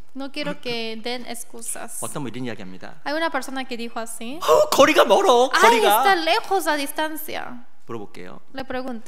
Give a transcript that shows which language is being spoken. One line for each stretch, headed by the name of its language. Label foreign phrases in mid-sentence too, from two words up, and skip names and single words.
Spanish: No quiero que den excusas.
Korean: 어떤 분 이런 이야기합니다.
Spanish: Hay una persona que dijo así.
Korean: 거리가 멀어. Ay, 거리가.
Spanish: está lejos a distancia.
Korean: 물어볼게요.
Spanish: Le pregunto.